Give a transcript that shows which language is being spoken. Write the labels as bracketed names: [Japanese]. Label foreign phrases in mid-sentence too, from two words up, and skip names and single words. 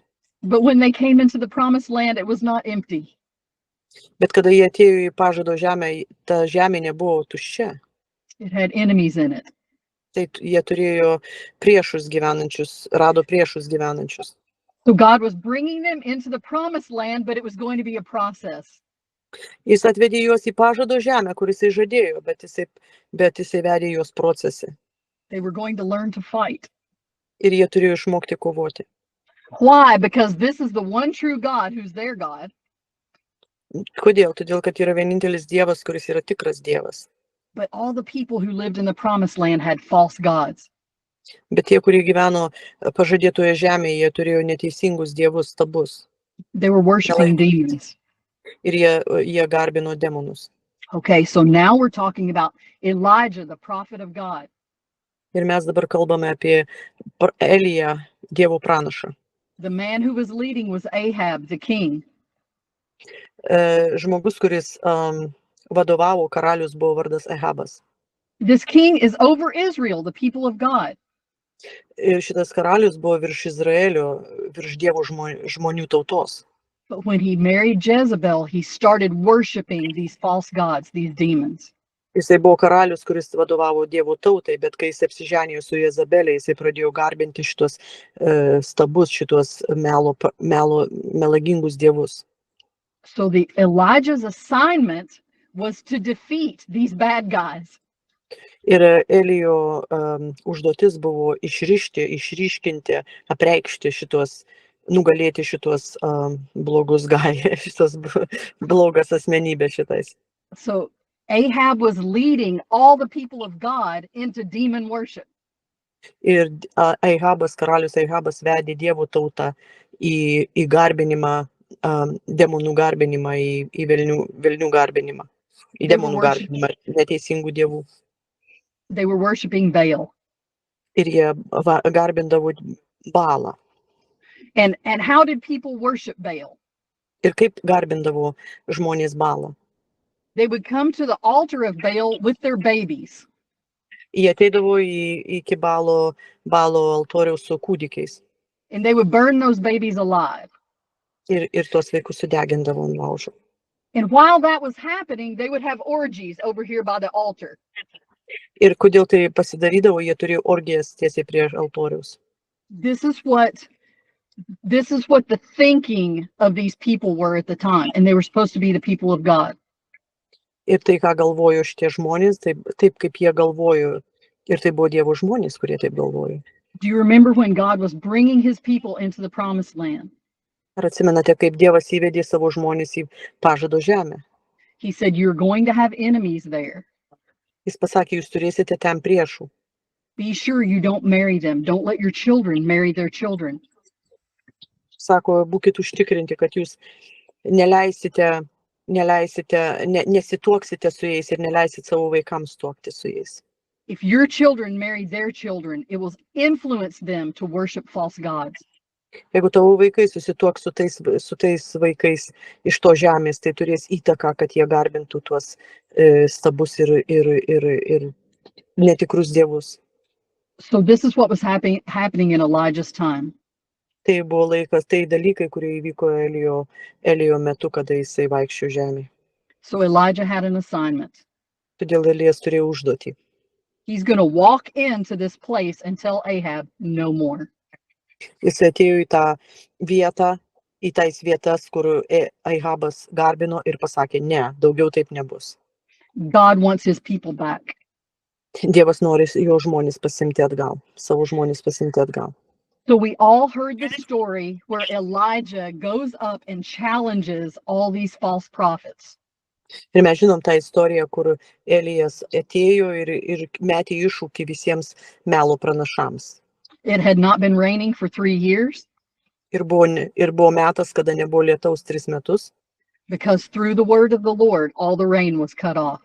[English] But when they came into the promised land, it was not empty. [Lithuanian] Bet kada jie atėjo į pažado žemę, ta žemė nebuvo tuščia. [English] It had enemies in it. [Lithuanian] Tai jie turėjo rado priešus gyvenančius. [English] So God was bringing them into the promised land, but it was going to be a process. [Lithuanian] Jis atvedė juos į pažado žemę, kur jisai žadėjo, bet jisai vedė juos procese. [English] They were going to learn to fight. [Lithuanian] Ir jie turėjo išmokti kovoti. [English] Why? Because this is the one true God who's their God. [Lithuanian] Kodėl? Todėl, kad yra vienintelis Dievas, kuris yra tikras Dievas. [English] But all the people who lived in the promised land had false gods. [Lithuanian] Bet tie, kurie gyveno pažadėtoje žemėje, jie turėjo neteisingus dievus stabus. [English] They were worshiping demons. [Lithuanian] Ir jie garbino demonus. [English] Okay, so now we're talking about Elijah, the prophet of God. [Lithuanian] Ir mes dabar kalbame apie Eliją, Dievo pranašą. [English] The man who was leading was Ahab, the king. [Lithuanian] Žmogus, kuris vadovavo, karalius buvo vardas Ahabas. [English] This king is over Israel, the people of God. [Lithuanian] Ir šitas karalius buvo virš Izraelio, virš Dievo žmonių tautos. [English] But when he married Jezebel, he started worshiping these false gods, these demons. [Lithuanian] Jisai buvo karalius, kuris vadovavo Dievo tautai, bet kai jis apsiženėjo su Jezabelė, jisai pradėjo garbinti šitos stabus, šitos melagingus dievus. [English] So Elijah's assignment was to defeat these bad guys. [Lithuanian] Ir Elijo užduotis buvo išryškinti, apreikšti šitos, nugalėti šitos blogus šitos blogas asmenybės šitais. [English] So Ahab was leading all the people of God into demon worship. [Lithuanian] Ir karalius Ahabas vedė Dievo tautą į garbinimą, demonų garbinimą, į velnių garbinimą, į demonų garbinimą, neteisingų dievų. [English] They were worshiping Baal. [Lithuanian] Ir jie garbindavo Baalą. [English] And how did people worship Baal? [Lithuanian] Ir kaip garbindavo žmonės Baalą? [English] They would come to the altar of Baal with their babies. [Lithuanian] Jie ateidavo iki Baalo altoriaus su kūdikiais. [English] And they would burn those babies alive. [Lithuanian] Ir tuos vaikus sudegindavo ant laužo. [English] And while that was happening, they would have orgies over here by the altar. [Lithuanian] Ir kodėl tai pasidarydavo, jie turėjo orgijas tiesiai prie altoriaus. [English] This is what the thinking of these people were at the time, and they were supposed to be the people of God. [Lithuanian] Ir tai, ką galvojo šitie žmonės, taip kaip jie galvojo, ir tai buvo Dievo žmonės, kurie taip galvojo. [English] Do you remember when God was bringing his people into the promised land? [Lithuanian] Ar atsimenate, kaip Dievas įvedė savo žmonės į pažado žemę? [English] He said, you're going to have enemies there. [Lithuanian] Jis pasakė, jūs turėsite ten priešų. [English] Be sure you don't marry them. Don't let your children marry their children. [Lithuanian] Sako, būkit užtikrinti, kad jūs nesituoksite su jais ir neleisit savo vaikams tuokti su jais. [English] If your children marry their children, it will influence them to worship false gods. [Lithuanian] Jeigu tavo vaikai susituoks su tais vaikais iš to žemės, tai turės įtaką, kad jie garbintų tuos stabus ir netikrus dievus. [English] So this is what was happening in Elijah's time. [Lithuanian] Tai buvo laikas, tai dalykai, kurie įvyko Elijo metu, kada jisai vaikščiojo žemėje. [English] So Elijah had an assignment. [Lithuanian] Todėl Elijas turėjo užduotį. [English] He's going to walk into this place and tell Ahab no more. [Lithuanian] Jis atėjo į tą vietą, į tais vietas, kur Ahabas garbino ir pasakė, ne, daugiau taip nebus. [English] God wants his people back. [Lithuanian] Dievas nori jo žmonės pasimti atgal, savo žmonės pasimti atgal. [English] So we all heard the story where Elijah goes up and challenges all these false prophets. [Lithuanian] Ir mes žinom tą istoriją, kur Elijas atėjo ir metė iššūkį visiems melo pranašams. [English] It had not been raining for 3 years. [Lithuanian] Ir buvo metas, kada nebuvo lietaus 3 metus. [English] Because through the word of the Lord, all the rain was cut off.